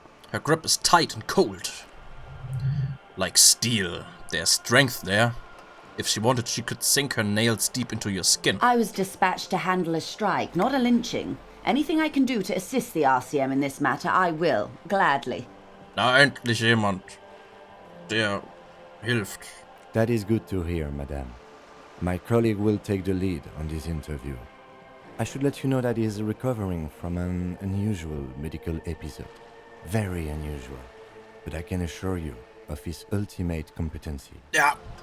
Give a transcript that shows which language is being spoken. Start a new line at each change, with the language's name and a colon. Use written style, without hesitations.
English: Her grip is tight and cold. Like steel. There's strength there. If she wanted, she could sink her nails deep into your skin. I was dispatched to handle a strike, not a lynching. Anything I can do to assist the RCM in this matter, I will, gladly.
German: Na, endlich jemand, der hilft.
English: That is good to hear, madame. My colleague will take the lead on this interview. I should let you know that he is recovering from an unusual medical episode. Very unusual. But I can assure you of his ultimate competency. Yeah.